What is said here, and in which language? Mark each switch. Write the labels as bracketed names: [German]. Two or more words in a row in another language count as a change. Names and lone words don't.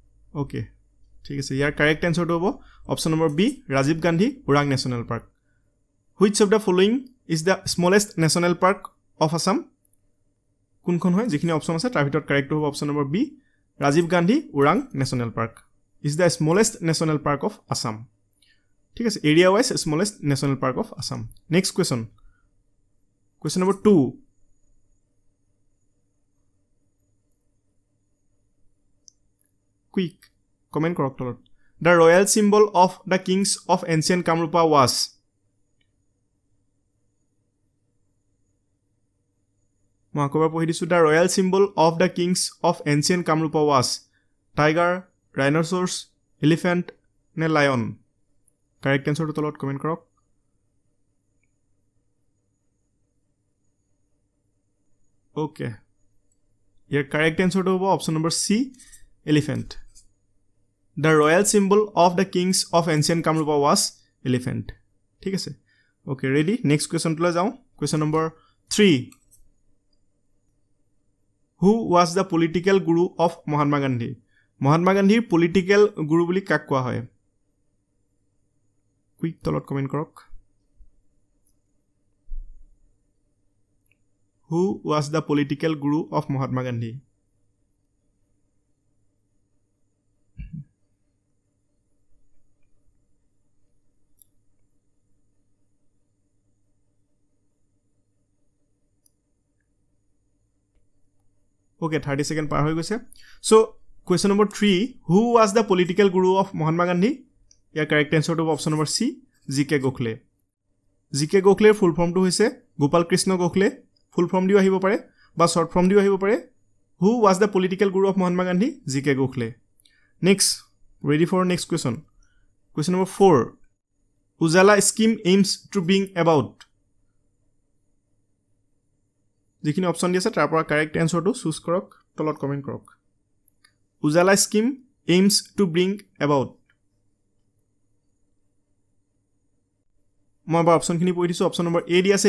[English] ওকে [Assamese] ঠিক আছে ইয়াৰ [English] correct answerটো [Assamese] হ'ব [English] option number B Rajiv Gandhi Orang National Park which of the following is the smallest national park of Assam [Assamese] কোনখন হয় যিখিনি অপচন আছে তাৰ ভিতৰত [English] correct [Assamese] হ'ব [English] option number B Rajiv Gandhi Orang National Park is the smallest national park of Assam [Assamese] ঠিক আছে [English] area wise smallest national park of Assam next question number 2 [Assamese] কুইক কমেন্ট কৰক তলত [English] the royal symbol of the kings of ancient Kamrupa was [Assamese] মই আকবাৰ পঢ়ি দিছো [English] the royal symbol of the kings of ancient Kamrupa was tiger rhinoceros elephant নে lion correct answer to [Assamese] তলত কমেন্ট কৰক [English] okay your correct answer to option number C elephant the royal symbol of the kings of ancient Kamrupa was elephant [Assamese] ঠিক আছে [English] okay ready next question to যাও question number 3 who was the political guru of Mahatma Gandhiৰ political guru [Assamese] বুলি কাক কোৱা হয় [English] quick [Assamese] তলত কমেন্ট কৰক [English] who was the political guru of Mahatma Gandhi okay 30 second [Assamese] পাৰ হৈ গৈছে [English] so question number 3 who was the political guru of Mahatma Gandhi your correct answer to option number C GK Gokhale full form [Assamese] টো হৈছে [English] Gopal Krishna Gokhale full form [Assamese] দি আহিব পাৰে বা [English] short form [Assamese] দি আহিব পাৰে [English] who was the political guru of Mahatma Gandhi GK Gokhale next ready for next question number 4 Ujala scheme aims to bring about [Assamese] যিখিনি অপচন দিছে তাৰ পৰা [English] correct answerটো choose [Assamese] কৰক তলত কমেন্ট কৰক [English] Ujala scheme aims to bring about [Assamese] মই বা অপচনখিনি পঢ়ি দিছো [English] option number A [Assamese] দি আছে